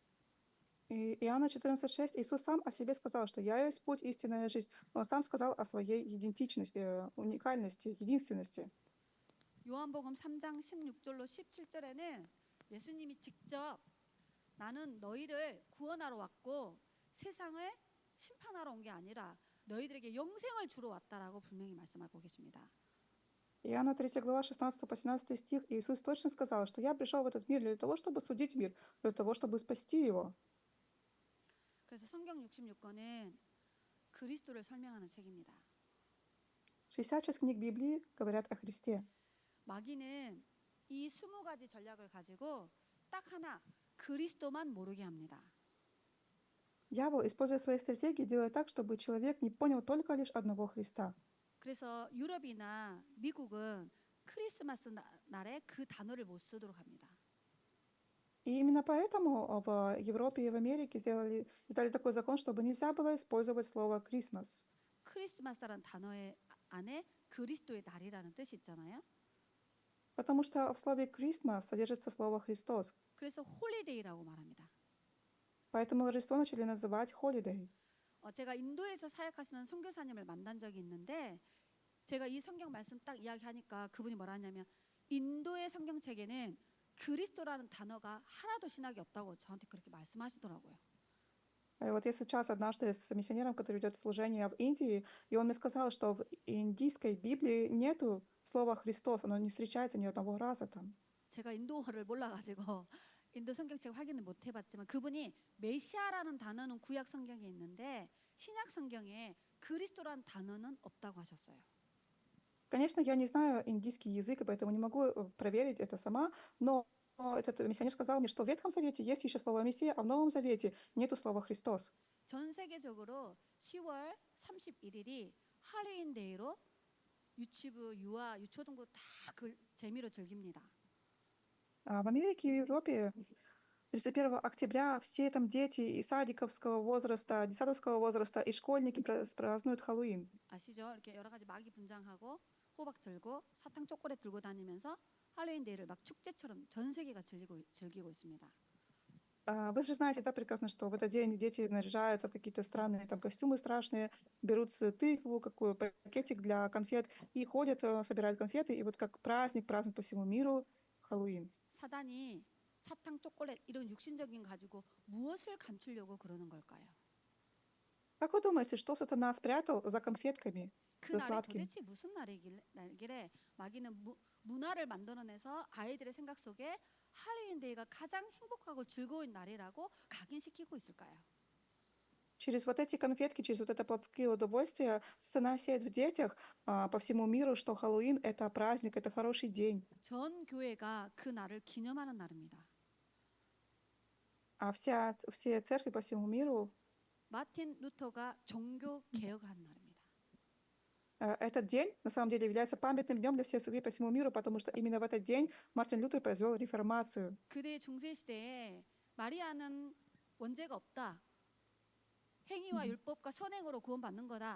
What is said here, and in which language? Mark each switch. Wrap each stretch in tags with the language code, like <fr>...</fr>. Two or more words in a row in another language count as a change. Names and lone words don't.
<ru>И Иоанна 14:6 Иисус сам о себе сказал, что «Я есть путь, истинная жизнь». Он сам сказал о своей идентичности, уникальности, единственности.</ru> <ko>요한복음 3장 16절로 17절에는 예수님이 직접 나는 너희를 구원하러 왔고 세상을 심판하러 온 게 아니라 너희들에게 영생을 주러 왔다라고 분명히 말씀하고 계십니다.</ko> <ru>Иоанна 3 глава 16 по 17 стих Иисус точно сказал, что «Я пришел в этот мир для того, чтобы судить мир, для того, чтобы спасти его».</ru> <ko>그래서 성경 66권은 그리스도를 설명하는 책입니다.</ko> <ru>66 книг Библии говорят о Христе.</ru> <ko>마귀는 이 20가지 전략을 가지고 딱 하나 그리스도만 모르게 합니다.</ko> <ru>Дьявол, используя свои стратегии, делает так, чтобы человек не понял только лишь одного Христа.</ru> <ko>그래서 유럽이나 미국은 크리스마스 날에 그 단어를 못 쓰도록 합니다.</ko> <ru>И именно поэтому в Европе и в Америке издали такой закон, чтобы нельзя было использовать слово «Christmas».</ru> <ko>크리스마스라는 단어의 안에 그리스도의 날이라는 뜻이 있잖아요.</ko> <ru>Потому что в слове «Christmas» содержится слово «Христос».</ru> <ko>그래서 홀리데이라고 말합니다.</ko> <ru>Поэтому Рождество начали называть holiday.</ru> <ko>제가 인도에서 사역하시는 선교사님을 만난 적이 있는데 제가 이 성경 말씀 딱 이야기하니까 그분이 뭐라 하냐면 인도의 성경책에는 그리스도라는 단어가 하나도 신학이 없다고 저한테 그렇게 말씀하시더라고요.</ko> <ru>И вот я сейчас однажды с миссионером, который ведет служение в Индии, и он мне сказал, что в индийской Библии нету слова «Христос», оно не встречается ни одного раза там.</ru> <ko>제가 인도어를 몰라가지고 인도 성경책 확인을 못 해봤지만 그분이 메시아라는 단어는 구약 성경에 있는데 신약 성경에 그리스도라는 단어는 없다고 하셨어요.</ko> <ru>Конечно, я не знаю индийский язык, и поэтому не могу проверить это сама, но этот миссионер сказал мне, что в Ветхом Завете есть еще слово «Мессия», а в Новом Завете нету слова «Христос».</ru> <ko>전 세계적으로 10월 31일이 할로윈데이로 유치부, 유아, 유초등부 다 그 재미로 즐깁니다.</ko> <ru>В Америке и в Европе 31 октября все там дети и садиковского возраста, детсадовского возраста и школьники празднуют Хэллоуин.</ru> <ko>아시죠? 이렇게 여러 가지 마귀 분장하고 호박 들고 사탕 초콜릿 들고 다니면서 할로윈 데이를 막 축제처럼 전 세계가 즐기고 있습니다.</ko> <ru>Вы же знаете, да, прекрасно, что в этот день дети наряжаются в какие-то странные там костюмы страшные, берут тыкву, какой пакетик для конфет и ходят, собирают конфеты, и вот как праздник празднуют по всему миру Хэллоуин.</ru> <ko>사단이 사탕, 초콜릿 이런 육신적인 가지고 무엇을 감추려고 그러는 걸까요?</ko> <ru>Как вы думаете, что сатана спрятал за конфетками,</ru> <ko>그</ko> <ru>за</ru> <ko>날이</ko> <ru>сладким?</ru> <ko>도대체 무슨 날이길래 마귀는 문화를 만들어내서 아이들의 생각 속에 할로윈 데이가 가장 행복하고 즐거운 날이라고 각인시키고 있을까요?</ko> <ru>Через вот эти конфетки, через вот это плотские удовольствия сатана сеет в детях по всему миру, что Хэллоуин — это праздник, это хороший день.</ru> <ko>전 교회가 그 날을 기념하는 날입니다.</ko> <ru>А все церкви по всему миру</ru> <ko>마틴 루터가 종교 개혁을 한 날입니다.</ko> <ru>этот день на самом деле является памятным днем для всех церквей по всему миру, потому что именно в этот день Мартин Лютер произвел реформацию.</ru> <ko>그대 중세 시대에 마리아는 원죄가 없다. 행위와 율법과 선행으로 구원받는 거다.</ko>